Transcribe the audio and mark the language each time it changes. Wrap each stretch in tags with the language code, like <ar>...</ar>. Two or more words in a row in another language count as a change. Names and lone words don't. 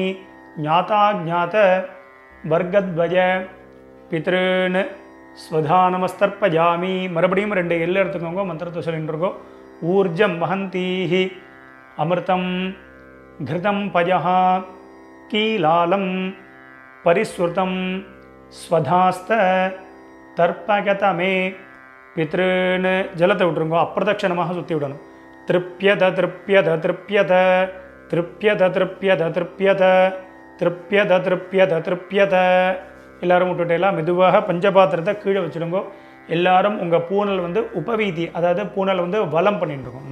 <sa>ज्ञाता जात वर्गद्वय पितॄन् स्वधा नमस्तर्पयामि.</sa> <ta>மறுபடியும் 2 எல்லை எடுத்துக்கோங்க, மந்திரத்தை சொல்லிட்டுருக்கோம்.</ta> <sa>ऊर्जं वहन्तीः अमृतम् घृतं पयः कीलालं परिस्रुतं स्वधास्त तर्पगतमे पितॄन्.</sa> <ta>ஜலத்தை விட்டுருங்க, அப்பிரதட்சணமாக சுற்றி விடணும்.</ta> <sa>तृप्यत तृप्यत तृप्यत तृप्यत तृप्यत तृप्यत तृप्यत तृप्यत तृप्यत.</sa> <ta>எல்லாரும் விட்டுட்டேலாம் மெதுவாக பஞ்சபாத்திரத்தை கீழே வச்சுடுங்க. எல்லாரும் உங்கள் பூனல் வந்து உபவீதி, அதாவது பூனல் வந்து வலம் பண்ணிட்டுருக்கோம்.</ta>